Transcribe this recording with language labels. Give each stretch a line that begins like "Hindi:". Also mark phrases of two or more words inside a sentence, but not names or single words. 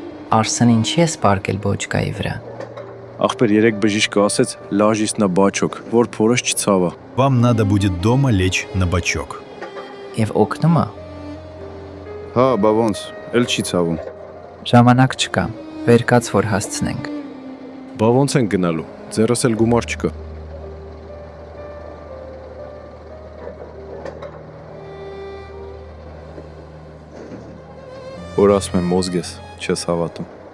Armenian: Արսեն ինչի է սպարկել բոճկայի վրա։ Ախպեր երեք բժիշկը ասեց
Russian: «Ложись на бачок»,
Armenian: որ փորս չցավա։
Russian: Вам надо будет дома лечь на бочок.
Armenian: Եվ օգնում է։ Հա, բա ոնց, էլ չի ցավում։ Ժամանակ չկա, վեր կաց որ հասցնենք։ Բա ոնց են գնալու, ձեռս էլ գումար չկա։ Որ ասում եմ մոզգես, չես հավատում։